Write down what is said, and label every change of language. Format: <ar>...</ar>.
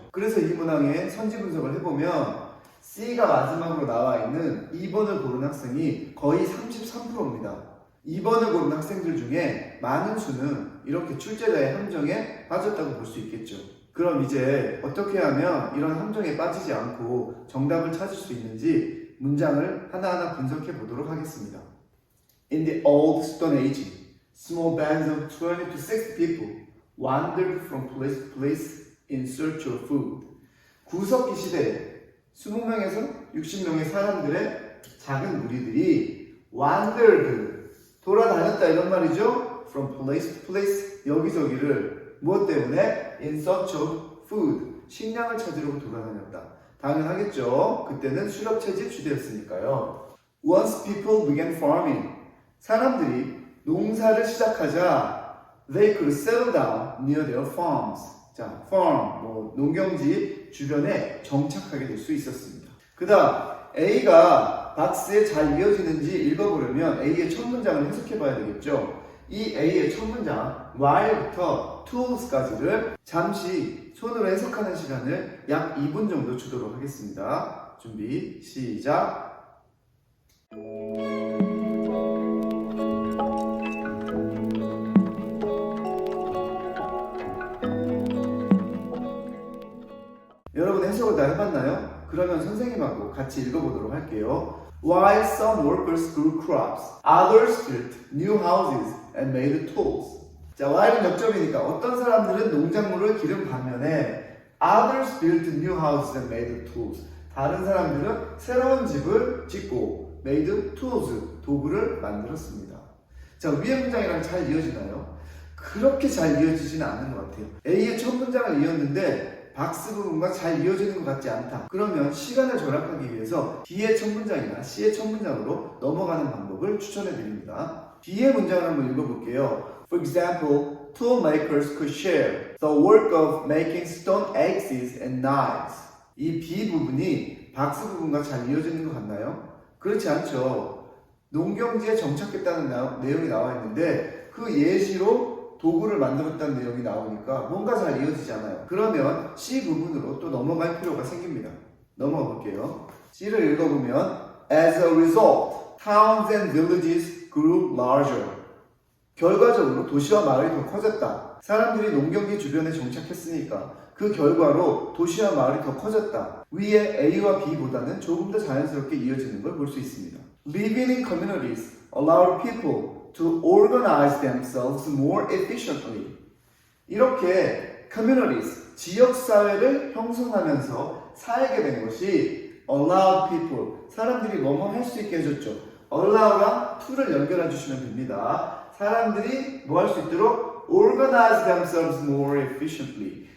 <ko>그래서 이 문항의 선지 분석을 해보면 C가 마지막으로 나와 있는 2번을 고른 학생이 거의 33%입니다. 2번을 고른 학생들 중에 많은 수는 이렇게 출제자의 함정에 빠졌다고 볼 수 있겠죠. 그럼 이제 어떻게 하면 이런 함정에 빠지지 않고 정답을 찾을 수 있는지 문장을 하나하나 분석해 보도록 하겠습니다.</ko> <en>In the old Stone Age, small bands of 20 to 60 people wandered from place to place in search of food.</en> <ko>구석기 시대에 20명에서 60명의 사람들의 작은 무리들이 wandered, 돌아다녔다 이런 말이죠.</ko> <en>From place to place,</en> <ko>여기저기를 무엇 때문에?</ko> <en>In search of food,</en> <ko>식량을 찾으려고 돌아다녔다. 당연하겠죠. 그때는 실업채집 시대였으니까요.</ko> <en>Once people began farming,</en> <ko>사람들이 농사를 시작하자</ko> <en>they could settle down near their farms.</en> <ko>자, farm, 농경지 주변에 정착하게 될 수 있었습니다. 그 다음 A가 박스에 잘 이어지는지 읽어보려면 A의 첫 문장을 해석해 봐야 되겠죠. 이 A의 첫 문장 while부터 tools까지를 잠시 손으로 해석하는 시간을 약 2분 정도 주도록 하겠습니다. 준비, 시작! 여러분 해석을 다 해봤나요? 그러면 선생님하고 같이 읽어보도록 할게요.</ko> <en>While some workers grew crops, others built new houses and made tools.</en> <ko>자, while은 역접이니까 어떤 사람들은 농작물을 기른 반면에</ko> <en>others built new houses and made tools.</en> <ko>다른 사람들은 새로운 집을 짓고</ko> <en>made tools,</en> <ko>도구를 만들었습니다. 자, 위의 문장이랑 잘 이어지나요? 그렇게 잘 이어지지는 않는 것 같아요. A의 첫 문장을 이었는데 박스 부분과 잘 이어지는 것 같지 않다. 그러면 시간을 절약하기 위해서 B의 첫 문장이나 C의 첫 문장으로 넘어가는 방법을 추천해 드립니다. B의 문장을 한번 읽어볼게요.</ko> <en>For example, tool makers could share the work of making stone axes and knives.</en> <ko>이 B 부분이 박스 부분과 잘 이어지는 것 같나요? 그렇지 않죠. 농경지에 정착했다는 내용이 나와 있는데 그 예시로 도구를 만들었다는 내용이 나오니까 뭔가 잘 이어지지 않아요. 그러면 C 부분으로 또 넘어갈 필요가 생깁니다. 넘어가 볼게요. C를 읽어보면</ko> <en>As a result, towns and villages grew larger.</en> <ko>결과적으로 도시와 마을이 더 커졌다. 사람들이 농경지 주변에 정착했으니까 그 결과로 도시와 마을이 더 커졌다. 위에 A와 B보다는 조금 더 자연스럽게 이어지는 걸 볼 수 있습니다.</ko> <en>Living in communities allowed people to organize themselves more efficiently.</en> <ko>이렇게 communities, 지역사회를 형성하면서 살게 된 것이</ko> <en>allowed people,</en> <ko>사람들이 뭐뭐 할 수 있게 해줬죠. allow랑 to를 연결해 주시면 됩니다. 사람들이 뭐 할 수 있도록</ko> <en>organize themselves more efficiently.</en>